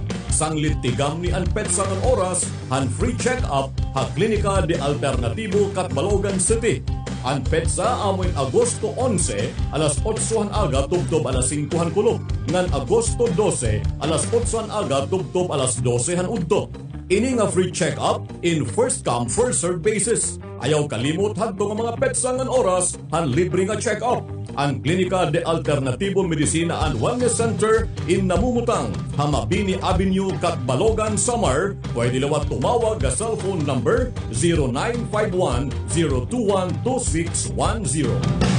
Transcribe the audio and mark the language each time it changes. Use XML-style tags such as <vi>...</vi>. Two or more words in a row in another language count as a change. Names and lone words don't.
<war>Sanglit tigam ni ang petsa ng oras, han</war> <en>free check-up</en> <war>ha Klinika de Alternativo Catbalogan City. Ang petsa amoy Agosto 11 alas 8 aga tubtob alas 5 kulog. Ngan Agosto 12 alas 8 aga tubtob alas 12 udto. Ini nga</war> <en>free check-up</en> <war>in</war> <en>first come first serve basis.</en> <war>Ayaw kalimot hadto nga mga petsa ngan oras han libre nga check-up. Ang Klinika de Alternativo Medicina and Wellness Center in Namumutang, Hamabini Avenue, Catbalogan, Samar. Pwede lawat tumawag ga</war> <en>cellphone number</en> <war>0951-021-2610.</war>